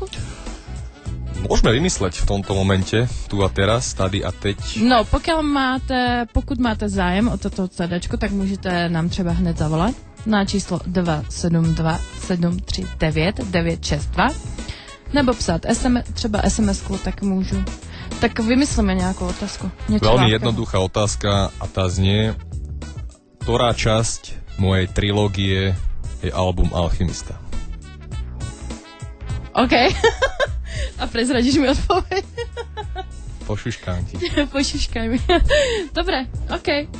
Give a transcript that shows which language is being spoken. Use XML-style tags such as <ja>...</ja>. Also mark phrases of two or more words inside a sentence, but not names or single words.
<sk>Môžeme vymysleť v tomto momente, tu a teraz,</sk> <cs>tady a teď. No, pokud máte zájem o toto CDčko, tak můžete nám třeba hned zavolat na číslo 272 739 962 nebo psát třeba SMS-ku, tak můžu. Tak vymyslíme nějakou otázku.</cs> <sk>Veľmi jednoduchá otázka a tá znie, ktorá časť mojej trilógie je album Alchymista? OK. A prezradíš mi odpověď? Pošuškám ti. Pošuškaj mi. Dobre, OK.</sk>